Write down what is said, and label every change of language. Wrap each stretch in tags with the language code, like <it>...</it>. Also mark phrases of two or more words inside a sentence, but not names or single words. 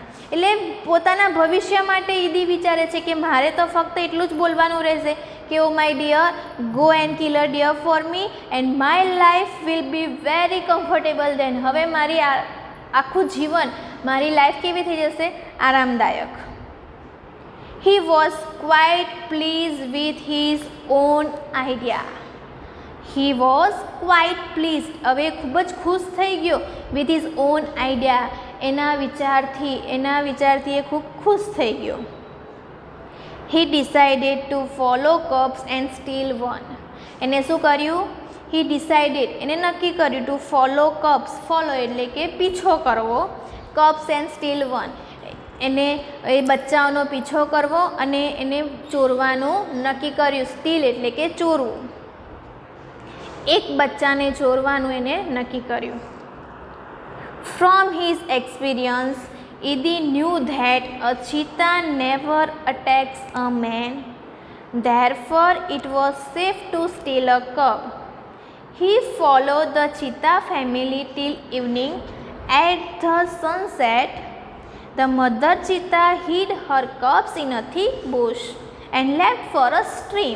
<gu>એટલે પોતાના ભવિષ્ય માટે ઈદી વિચારે છે કે મારે તો ફક્ત એટલું જ બોલવાનું રહેશે કે</gu> <en>O my dear, go and kill a deer for me and my life will be very comfortable then.</en> <gu>હવે મારી આખું જીવન, મારી લાઈફ કેવી થઈ જશે? આરામદાયક.</gu> <en>He was quite pleased with his own idea. He was quite pleased.</en> <gu>હવે ખૂબ જ ખુશ થઈ ગયો</gu> <en>with his own idea.</en> <gu>એના વિચારથી એ ખૂબ ખુશ થઈ ગયો.</gu> <en>He decided to follow cups and steal one.</en> <gu>એને શું કર્યું?</gu> <en>He decided,</en> <gu>એને નક્કી કર્યું</gu> <en>to follow cups.</en> <gu>follow એટલે કે પીછો કરવો.</gu> <en>cups and steal one.</en> <gu>એને એ બચ્ચાઓનો પીછો કરવો અને એને ચોરવાનું નક્કી કર્યું. સ્ટીલ એટલે કે ચોરવું. એક બચ્ચાને ચોરવાનું એને નક્કી કર્યું.</gu> <en>from his experience, Idi knew that a cheetah never attacks a man. Therefore, it was safe to steal a cub. He followed the cheetah family till evening. At the sunset, the mother cheetah hid her cubs in a thick bush and left for a stream.</en>